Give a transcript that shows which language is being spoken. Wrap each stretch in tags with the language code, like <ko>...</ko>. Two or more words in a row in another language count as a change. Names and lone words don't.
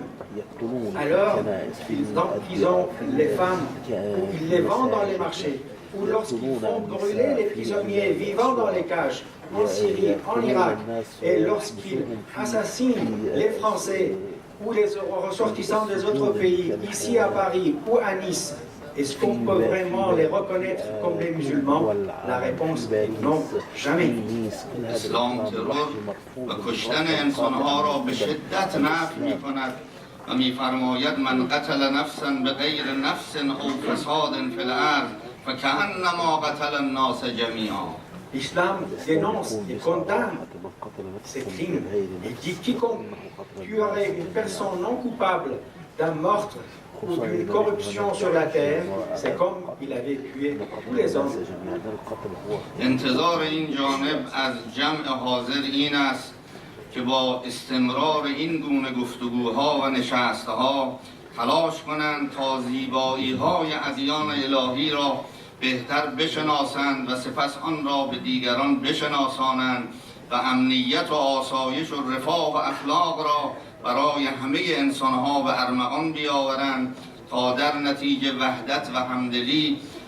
<fr>Alors, ils emprisonnent les femmes, ou ils les vendent dans les marchés, ou lorsqu'ils font brûler les prisonniers vivants dans les cages, en Syrie, en Irak, et lorsqu'ils assassinent les Français ou les ressortissants des autres pays, ici à Paris ou à Nice, est-ce qu'on peut vraiment les reconnaître comme des musulmans? La réponse est non, jamais.</fr> <fa>اسلام ترور و کشتن انسانها را به شدت نفی می کند و می فرماید</fa> <ar>من قتل نفسا به غیر نفس او فساد فی الارض فکأنما قتل الناس جمیعا.</ar> <fr>L'islam dénonce et condamne ces crimes. Il dit quiconque tuerait une personne non coupable d'un meurtre ou d'une corruption sur la terre, c'est comme il avait tué tous les hommes.</fr> <fa>انتظار این جانب از جمع حاضر این است که با استمرار این گونه گفتگوها و نشستها تلاش کنند تا زیبایی‌های ادیان الهی را بهتر بشناسند و سپس آن را به دیگران بشناسانند و امنیت و آسایش و رفاه و اخلاق را برای همه انسانها به ارمغان بیاورند تا در نتیجه وحدت و همدلی</fa>